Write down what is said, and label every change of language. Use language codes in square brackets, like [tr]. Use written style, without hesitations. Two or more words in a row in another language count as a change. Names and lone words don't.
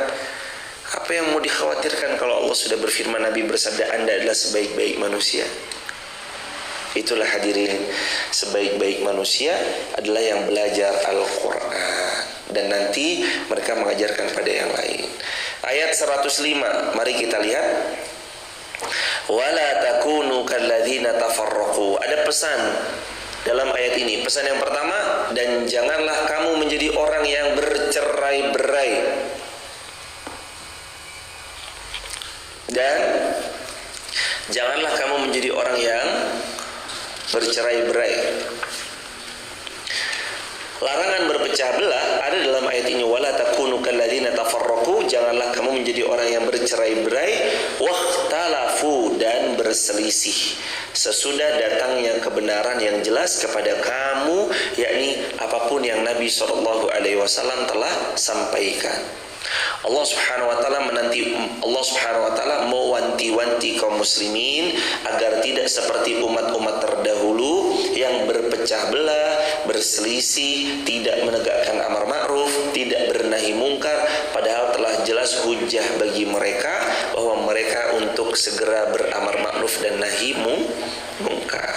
[id] Apa yang mau dikhawatirkan kalau Allah sudah berfirman, Nabi bersabda, Anda adalah sebaik-baik manusia? Itulah hadirin, sebaik-baik manusia adalah yang belajar Al-Quran, dan nanti mereka mengajarkan pada yang lain. Ayat 105, mari kita lihat. [ar] ولا تكونوا كالذين تفرقوا. [id] Ada pesan dalam ayat ini. Pesan yang pertama, dan janganlah kamu menjadi orang yang bercerai-berai. Dan janganlah kamu menjadi orang yang bercerai-berai. Larangan berpecah belah ada dalam ayat ini. [ar] ولا تكونوا كالذين تفرقوا, [id] janganlah kamu menjadi orang yang bercerai-berai, wakhtalafu, dan berselisih sesudah datangnya kebenaran yang jelas kepada kamu, yakni apapun yang Nabi SAW telah sampaikan. Allah [ar] سبحانه وتعالى [id] mewanti-wanti kaum muslimin agar tidak seperti umat-umat terdahulu yang berpecah belah, berselisih, tidak menegakkan amar ma'ruf, tidak bernahi mungkar, padahal telah jelas hujjah bagi mereka bahwa mereka untuk segera beramar ma'ruf dan nahi mungkar.